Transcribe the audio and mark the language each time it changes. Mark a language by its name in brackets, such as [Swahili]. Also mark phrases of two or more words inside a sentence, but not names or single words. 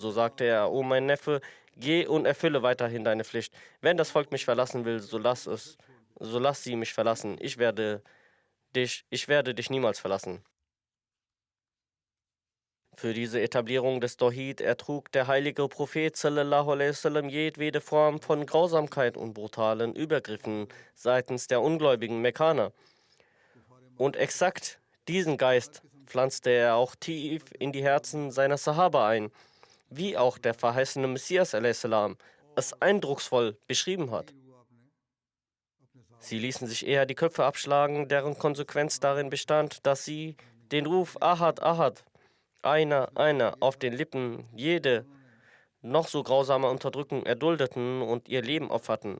[German] So sagte er: O mein Neffe, geh und erfülle weiterhin deine Pflicht. Wenn das Volk mich verlassen will, so lass sie mich verlassen. Ich werde dich niemals verlassen. Für diese Etablierung des Tawhid ertrug der heilige Prophet [Arabic] صلى الله عليه وسلم [German] jedwede Form von Grausamkeit und brutalen Übergriffen seitens der ungläubigen Mekkaner. Und exakt diesen Geist pflanzte er auch tief in die Herzen seiner Sahaba ein, wie auch der verheißene Messias a.s. es eindrucksvoll beschrieben hat. Sie ließen sich eher die Köpfe abschlagen, deren Konsequenz darin bestand, dass sie den Ruf [Arabic] أحد، أحد, [German] einer auf den Lippen jede noch so grausame Unterdrückung erduldeten und ihr Leben opferten.